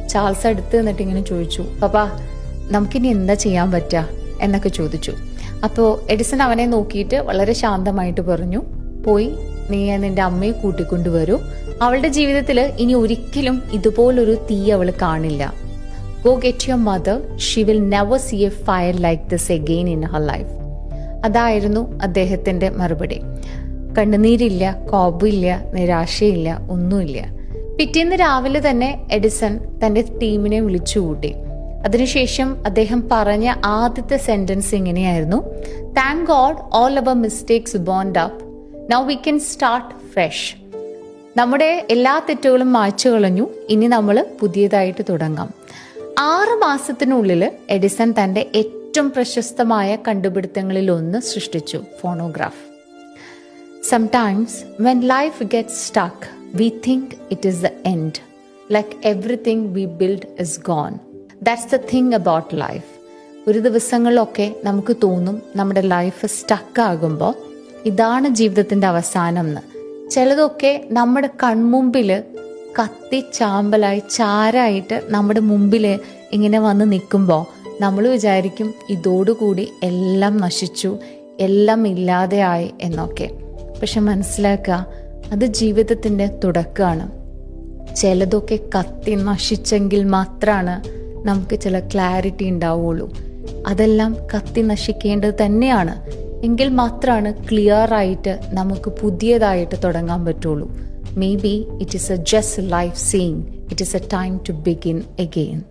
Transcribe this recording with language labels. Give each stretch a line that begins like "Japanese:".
Malayalam: Charles അടുത്ത് നിന്നിട്ട് ഇങ്ങനെ ചോദിച്ചു, പപ്പാ നമുക്കിനി എന്താ ചെയ്യാൻ പറ്റുക എന്നൊക്കെ ചോദിച്ചു. അപ്പോൾ എഡിസൺ അവനെ നോക്കിയിട്ട് വളരെ ശാന്തമായിട്ട് പറഞ്ഞു, പോയി നീ നിന്റെ അമ്മയെ കൂട്ടിക്കൊണ്ടുവരൂ, അവളുടെ ജീവിതത്തിൽ ഇനി ഒരിക്കലും ഇതുപോലൊരു തീ അവൾ കാണില്ല.
English: Go get your mother. She will never see a fire like this again in her life.
Malayalam: അതായിരുന്നു അദ്ദേഹത്തിന്റെ മറുപടി. കണ്ണുനീരില്ല, കോപമില്ല, നിരാശയില്ല, ഒന്നുമില്ല. പിറ്റേന്ന് രാവിലെ തന്നെ എഡിസൺ തന്റെ ടീമിനെ വിളിച്ചുകൂട്ടി. അതിനുശേഷം അദ്ദേഹം പറഞ്ഞ ആദ്യത്തെ സെന്റൻസ് ഇങ്ങനെയായിരുന്നു,
English: Thank God all our mistakes burnt up, now we can start fresh.
Malayalam: നമ്മുടെ എല്ലാ തെറ്റുകളും മായ്ച്ചു കളഞ്ഞു, ഇനി നമ്മൾ പുതിയതായിട്ട് തുടങ്ങാം. 6 മാസത്തിനുള്ളിൽ എഡിസൺ തന്റെ ഏറ്റവും പ്രശസ്തമായ കണ്ടുപിടുത്തങ്ങളിൽ ഒന്ന് സൃഷ്ടിച്ചു, phonograph.
English: Sometimes when life gets stuck, we think it is the end, like everything we build is gone. That's the thing about life.
Malayalam: ഒരു ദിവസങ്ങളിലൊക്കെ നമുക്ക് തോന്നും നമ്മുടെ ലൈഫ് സ്റ്റക്ക് ആകുമ്പോൾ ഇതാണ് ജീവിതത്തിന്റെ അവസാനം എന്ന്. ചിലതൊക്കെ നമ്മുടെ കൺമുമ്പില് കത്തി ചാമ്പലായി ചാരായിട്ട് നമ്മുടെ മുമ്പിൽ ഇങ്ങനെ വന്ന് നിൽക്കുമ്പോൾ നമ്മൾ വിചാരിക്കും ഇതോടുകൂടി എല്ലാം നശിച്ചു, എല്ലാം ഇല്ലാതെയായി എന്നൊക്കെ. പക്ഷെ മനസ്സിലാക്കുക, അത് ജീവിതത്തിൻ്റെ തുടക്കമാണ്. ചിലതൊക്കെ കത്തി നശിച്ചെങ്കിൽ മാത്രമാണ് നമുക്ക് ചില ക്ലാരിറ്റി ഉണ്ടാവുള്ളൂ. അതെല്ലാം കത്തി നശിക്കേണ്ടത് തന്നെയാണ്. എങ്കിൽ മാത്രമാണ് ക്ലിയർ ആയിട്ട് നമുക്ക് പുതിയതായിട്ട് തുടങ്ങാൻ പറ്റുള്ളൂ.
English: Maybe it is just life saying it is a time to begin again.